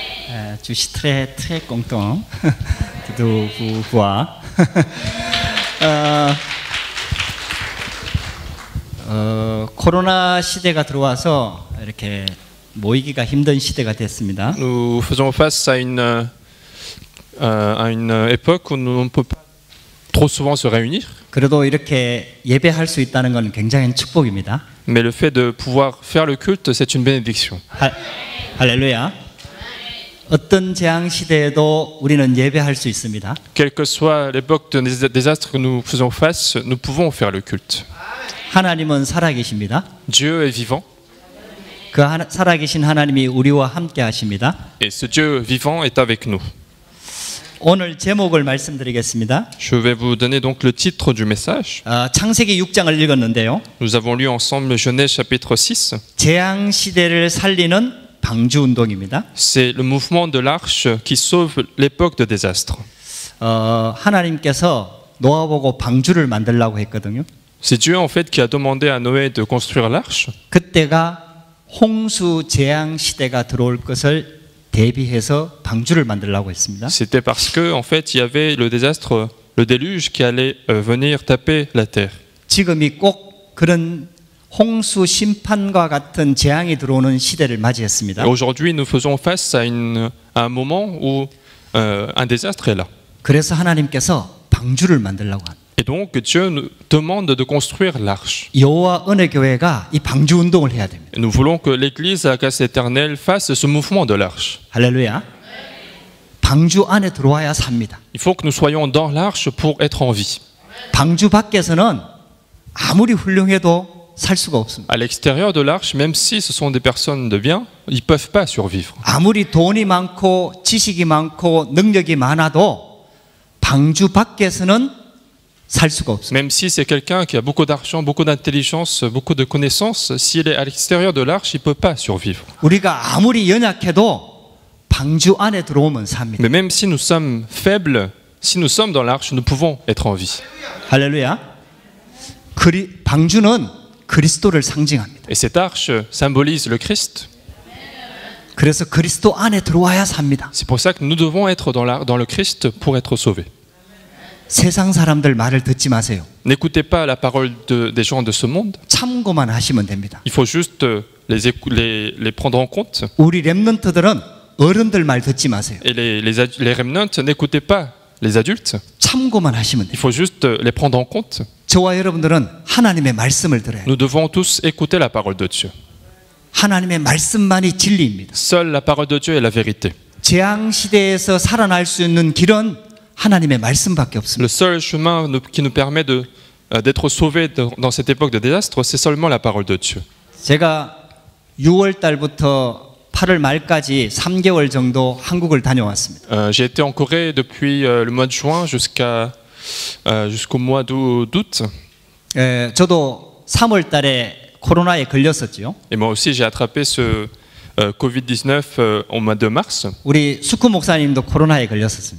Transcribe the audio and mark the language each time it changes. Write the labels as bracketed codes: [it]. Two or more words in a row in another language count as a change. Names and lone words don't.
[fr] Je suis très content de vous voir. [ko] 코로나 시대가 들어와서 이렇게 모이기가 힘든 시대가 됐습니다. [fr] Nous faisons face à une époque où nous ne pouvons pas trop souvent se réunir. [ko] 그래도 이렇게 예배할 수 있다는 건 굉장한 축복입니다. [fr] Mais le fait de pouvoir faire le culte, c'est une bénédiction. [ko] 할렐루야. 어떤 재앙 시대에도 우리는 예배할 수 있습니다. [fr] Quelle que soit l'époque de désastre que nous faisons face, nous pouvons faire le culte. [ko] 하나님은 살아계십니다. [fr] Dieu est vivant. [ko] 그 살아계신 하나님이 우리와 함께 하십니다. [fr] Et ce Dieu vivant est avec nous. [ko] 오늘 제목을 말씀드리겠습니다. [fr] Je vais vous donner donc le titre du message. [ko] 창세기 6장을 읽었는데요. [fr] Nous avons lu ensemble Genèse chapitre 6. [ko] 재앙 시대를 살리는 방주 운동입니다. [fr] C'est le mouvement de l'arche qui sauve l'époque de désastre. [ko] 하나님께서 노아 보고 방주를 만들라고 했거든요. [fr] C'est Dieu en fait qui a demandé à Noé de construire l'arche. [ko] 그때가 홍수 재앙 시대가 들어올 것을 대비해서 방주를 만들라고 했습니다. [fr] C'était parce que en fait il y avait le désastre, le déluge qui allait venir taper la terre. [ko] 지금이 꼭 그런 홍수 심판과 같은 재앙이 들어오는 시대를 맞이했습니다. [fr] Aujourd'hui, nous faisons face à un moment où un désastre est là. [ko] 그래서 하나님께서 방주를 만들라고 합니다. [fr] Et donc Dieu nous demande de construire l'arche. [ko] 여호와 은혜 교회가 이 방주 운동을 해야 됩니다. [fr] Nous voulons que l'Église à la grâce éternelle fasse ce mouvement de l'arche. [ko] 할렐루야. 방주 안에 들어와야 삽니다. [fr] Il faut que nous soyons dans l'arche pour être en vie. [ko] 방주 밖에서는 아무리 훌륭해도 살 수가 없습니다. [fr] À l'extérieur de l'arche, même si ce sont des personnes de bien, ils peuvent pas survivre. [ko] 아무리 돈이 많고 지식이 많고 능력이 많아도 방주 밖에서는 살 수가 없습니다. [fr] Même si c'est quelqu'un qui a beaucoup d'argent, beaucoup d'intelligence, beaucoup de connaissances, s'il est à l'extérieur de l'arche, il peut pas survivre. [ko] 우리가 아무리 연약해도 방주 안에 들어오면 삽니다. [fr] Mais même si nous sommes faibles, si nous sommes dans l'arche, nous pouvons être en vie. [ko] 할렐루야. 방주는 그리스도를 상징합니다. [fr] Et cette arche symbolise le Christ. [ko] 그래서 그리스도 안에 들어와야 삽니다. [fr] C'est pour ça que nous devons être dans le Christ pour être sauvés. [ko] 세상 사람들 말을 듣지 마세요. [fr] N'écoutez pas la parole des gens de ce monde. [ko] 참고만 하시면 됩니다. [fr] Il faut juste les prendre en compte. [ko] 우리 렘넌트들은 어른들 말 듣지 마세요. [fr] Et les remnants, n'écoutez pas les adultes. [ko] 참고만 하시면 돼요. [fr] Il faut juste les prendre en compte. [ko] 저와 여러분들은 하나님의 말씀을 들어야 해요. [fr] Nous devons tous écouter la parole de Dieu. [ko] 하나님의 말씀만이 진리입니다. [fr] Seule la parole de Dieu est la vérité. [ko] 재앙 시대에서 살아날 수 있는 길은 하나님의 말씀밖에 없습니다. [fr] Le seul chemin qui nous permet d'être sauvés dans cette époque de désastre, c'est seulement la parole de Dieu. [ko] 제가 6월 달부터 8월 말까지 3개월 정도 한국을 다녀왔습니다. [fr] J'ai été en Corée depuis le mois de juin jusqu'au mois d'août. [ko] 저도 3월 달에 코로나에 걸렸었죠. [fr] Et moi aussi, j'ai attrapé ce Covid-19 au mois de mars. [ko] 우리 수쿠 목사님도 코로나에 걸렸었습니다.